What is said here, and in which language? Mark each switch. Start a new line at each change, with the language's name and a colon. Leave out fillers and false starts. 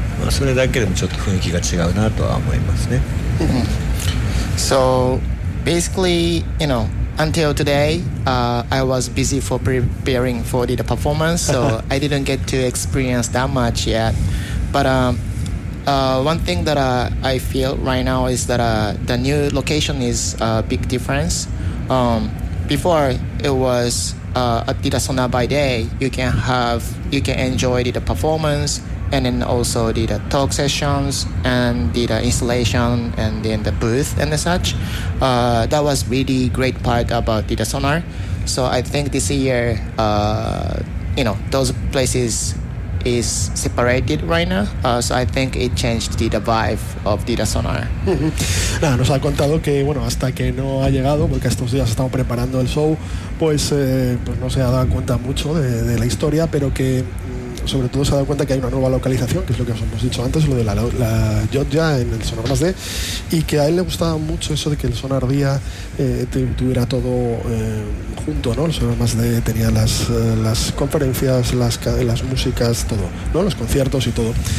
Japanese: まだね、自分のことで精一杯で全然楽しめてないんだけど、なんかでもやっぱり場所が変わったのはすごく大きいかなと思う。デイは今までトークとライブの場所が一緒だった良さは、あと展示が一緒だった良さはあって、でそれが今回別々になったので、それだけでもちょっと雰囲気が違うなとは思いますね。
English: So basically, you know, until today, I was busy for preparing for the performance, so I didn't get to experience that much yet. But one thing that I feel right now is that the new location is a big difference. Before, it was at the sauna by day, you can enjoy the performance, and then also did the talk sessions and did the installation and then the booth and such. That was really great part about the Sonar. So I think this year, you know, those places is separated right now. So I think it changed the vibe of the Sonar.
Spanish: Nada, nos ha contado que, bueno, hasta que no ha llegado, porque estos días estamos preparando el show, pues, pues no se ha dado cuenta mucho de la historia, pero que sobre todo se ha dado cuenta que hay una nueva localización, que es lo que os hemos dicho antes, lo de la Georgia en el Sonar más D, y que a él le gustaba mucho eso de que el Sonar Día tuviera todo junto, ¿no? El Sonar más D tenía las conferencias, las músicas, todo, ¿no? Los conciertos y todo.